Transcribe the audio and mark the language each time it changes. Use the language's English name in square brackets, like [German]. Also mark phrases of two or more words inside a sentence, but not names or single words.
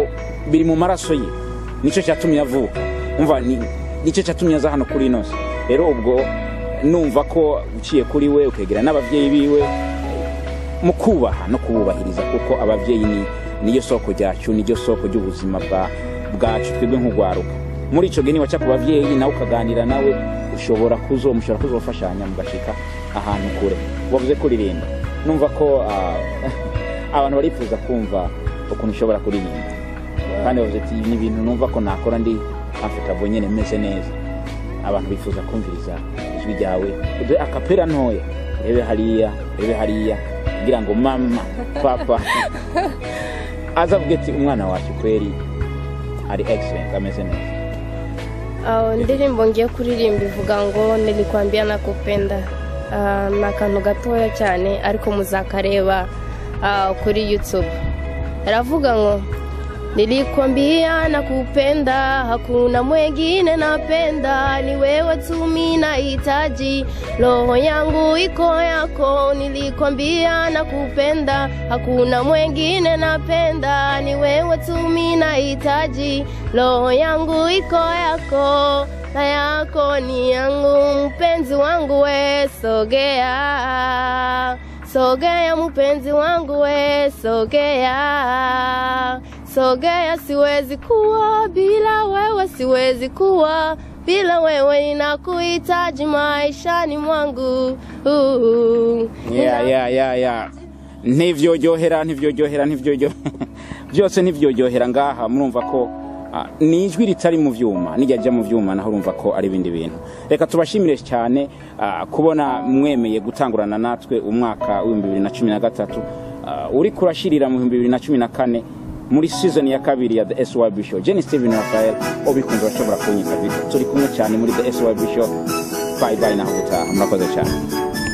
[Rundi] biri mu maraso ye nico cyatumye avuka umva nico cyatumye aza hano kuri nose rero ubwo numva ko uciye kuri we ukegera n'abavyeyi biwe mukubaha no kububahiriza kuko abavyeyi niyo soko ryacu niyo soko ry'ubuzima bwacu twebwe nk'ugwaruka muri ico geni wacha kubavyeyi nawe ukaganira nawe mushobora kuzofashanya mugashika ahantu kure wavuze kuririmba numva ko abantu barifuza kumva ukuntu ushobora kuririmba kandi wavuze ati ni ibintu numva ko nakora ndi comfortable nyene meze neza abantu bifuza kumviriza ijwi ryawe uze akapera ntoya rebe hariya kugira ngo mama papa azavuge ati umwana wacu kweri ari excellent ameze neza. Ndirimbo ngiye kuririmba ivuga ngo [Swahili] nilikwambia nakupenda [Rundi] na kantu gatoya cyane ariko muzakareba kuri YouTube aravuga ngo [Swahili] nilikwambia nakupenda hakuna mwingine napenda ni wewe tu mimi nahitaji roho yangu iko yako nilikwambia nakupenda hakuna mwingine napenda ni wewe tu mimi nahitaji roho yangu iko yako na yako ni yangu mpenzi wangu we sogea mpenzi wangu we sogea siwezi kuwa bila wewe siwezi kuwa bila wewe ninakuhitaji maishani mwangu [Rundi] ntivyoryohera byose ntivyoryohera ngaha murumva ko ni ijwi ritari mu vyuma nijya mu vyuma naho urumva ko ari bindi bintu reka tubashimire cyane kubona mwemeye gutangurana natwe umwaka wa 2013 uri kurashirira mu 2014 muri season ya kabiri ya The SYB Show. Jenny Steven Raphael obikunze bashobora kunyika turi kumwe cyane muri The SYB Show. [English] Bye bye [Rundi] na hutaha murakoze cyane.